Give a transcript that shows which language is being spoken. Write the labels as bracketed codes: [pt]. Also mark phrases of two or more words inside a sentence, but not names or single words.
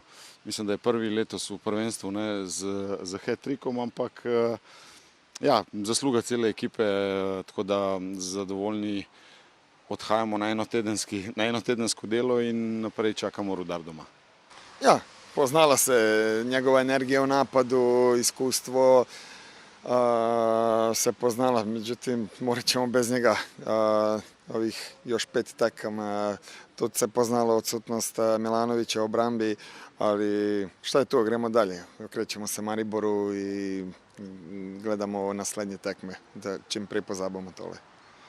[sl] Mislim, da je prvi letos v prvenstvu z hat-trickom, ampak zasluga cele ekipe, tako da zadovoljni odhajamo na enotedensko delo in naprej čakamo Rudar doma. [hr] Poznala se njegova energija u napadu, iskustvo se poznala, međutim morat ćemo bez njega ovih još 5 tekama. Tu se poznala odsutnost Milanovića u obrambi, ali šta je tu, [sl] gremo dalje. [hr] Okrećemo se Mariboru i gledamo [sl] naslednje tekme, [hr] da čim prije [sl] pozabavimo tole.